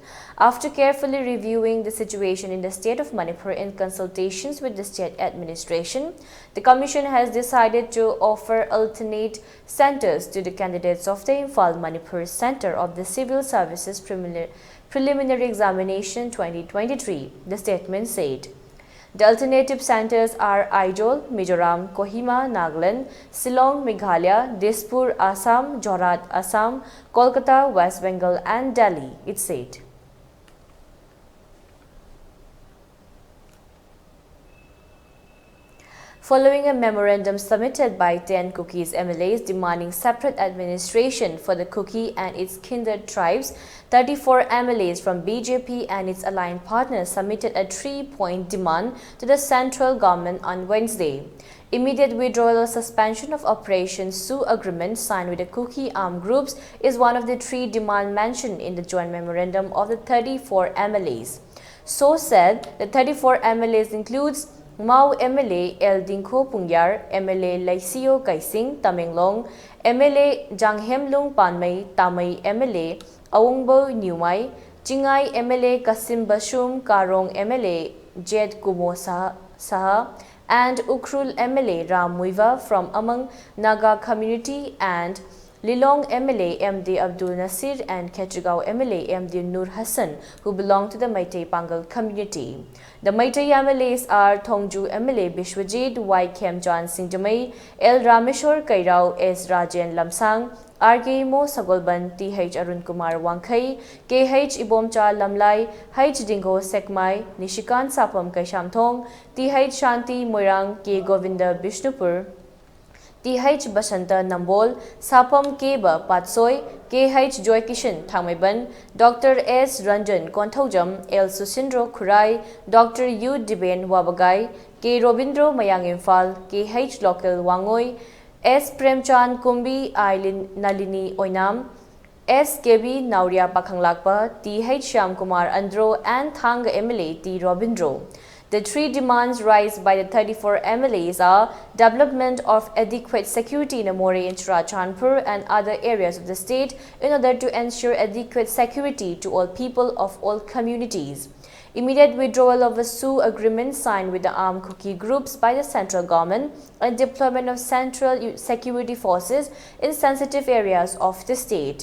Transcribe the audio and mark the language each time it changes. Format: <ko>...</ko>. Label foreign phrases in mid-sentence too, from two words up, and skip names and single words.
<en>After carefully reviewing the situation in the state of Manipur in consultations with the state administration, the Commission has decided to offer alternate centers to the candidates of the Imphal Manipur Center of the Civil Services Preliminary Examination 2023, the statement said. The alternative centers are Aizol, Mizoram, Kohima, Nagaland, Shillong, Meghalaya, Dispur, Assam, Jorhat, Assam, Kolkata, West Bengal and Delhi, it said. Following a memorandum submitted by 10 Cookies MLAs demanding separate administration for the Kuki and its kindred tribes, 34 MLAs from BJP and its aligned partners submitted a 3-point demand to the central government on Wednesday. Immediate withdrawal or suspension of Operation Sioux agreement signed with the Kuki armed groups is one of the 3 demands mentioned in the joint memorandum of the 34 MLAs. So said, the 34 MLAs includes Mau MLA El Dingko Pungyar, MLA Laisio Kaising Tamenglong, MLA Janghemlung Panmei Tamai MLA Awungbo Nyumai, Jingai MLA Kasim Bashum Karong MLA Jed Kumo Saha, and Ukrul MLA Ram Muiva from among Naga community, and Lilong MLA MD Abdul Nasir and Ketrigao MLA MD Nur Hassan, who belong to the Meitei Pangal community. The Meitei MLAs are Thongju MLA Bishwajit, Y. Khemjan Singjamai, L. Rameshwar Kairao, S. Rajen Lamsang, R.K. Mo Sagolban, T.H. Arun Kumar Wangkai, K.H. Ibomcha Lamlai, H. Dingo Sekmai, Nishikan Sapam Kaishamthong, T.H. Shanti Moirang, K. Govinda Bishnupur, T.H. Basanta Nambol, Sapam Keba Patsoi, K.H. Joy Kishan Thangmeban, Dr. S. Ranjan Konthojam, L. Susindro Kurai, Dr. U. Diben Wabagai, K. Robindro Mayang Infal, K.H. Local Wangoi, S. Premchan Kumbi Ailin Nalini Oinam, S. KB Nauria Pakhanglakpa, T.H. Shyam Kumar Andro, and Thanga MLA T. Robindro. The three demands raised by the 34 MLAs are development of adequate security in Amore and Churachandpur and other areas of the state in order to ensure adequate security to all people of all communities. Immediate withdrawal of a SU agreement signed with the armed Kuki groups by the central government and deployment of central security forces in sensitive areas of the state.</en>